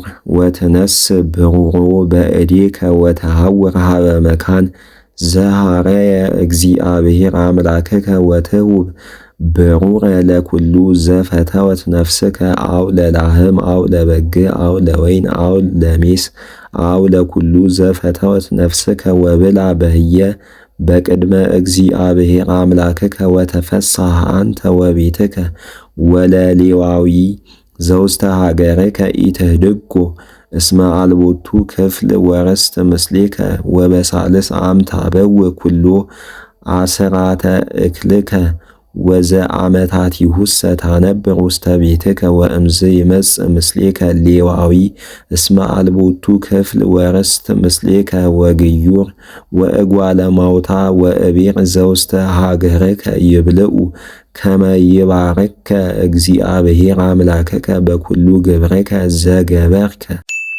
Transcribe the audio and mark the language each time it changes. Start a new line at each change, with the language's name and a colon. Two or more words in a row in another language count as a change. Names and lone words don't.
Geez: ወትነስ ብሩሮ በእዴከ ወተሐውር ሀበ መካን ዘሐረየ እግዚአብሔር አምላከከ ወትሁብ ብሩረ ለኩሉ ዘፈተወት ነፍስከ አው ለላህም አው ለበግ አው ለወይን አው ለሜስ አው ለኩሉ ዘፈተወት ነፍስከ ወብላ በህየ በቅድመ እግዚአብሔር አምላከከ ወተፈሳህ አንተ ወቤትከ ወለሌዋዊ ዘውስተ ሀገርከ ኢትህድጎ እስመ አልቦቱ ክፍል ወርስት ምስሌከ ወበሳልስ አም ታበውእ ኩሎ አስራተ እክልከ ወዘአመታቲሁሰ ታነብር ውስተ ቤትከ ወእምዝ ይመጽእ ምስሌከ ሌዋዊ እስመ አልቦቱ ክፍል ወርስት ምስሌከ ወግዩር ወእጓለ ማውታ ወእቤር ዘውስተ ሀገርከ ይብልዑ ከመ ይባርከ እግዚአብሔር አምላከከ በኩሉ ግብርከ ዘገበርከ